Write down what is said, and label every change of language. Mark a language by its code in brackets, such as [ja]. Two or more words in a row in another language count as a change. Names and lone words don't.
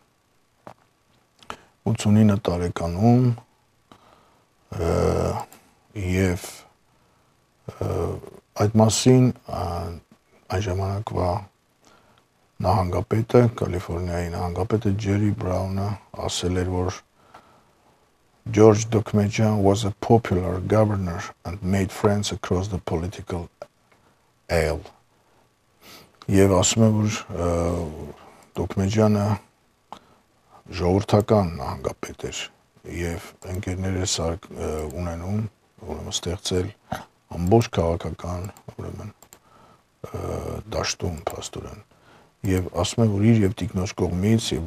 [hy] 89 տարեկանում եւ այդ մասին այն ժամանակվա նահանգապետը, Կալիֆոռնիայի նահանգապետը Ջերի Բրաունը ասել էր, որ Ջորջ Դոքմեջյան [en] was a popular governor and made friends across the political aisle. [hy] Եվ ասում է, որ Դոքմեջյանը ժողովրդական նահանգապետ էր եւ ընկերներ ունենում, ուրեմն ստեղծել ամբողջ քաղաքական, ուրեմն դաշտում փաստորեն։ Եվ ասում է, որ իր եւ տիկնոջ կողմից եւ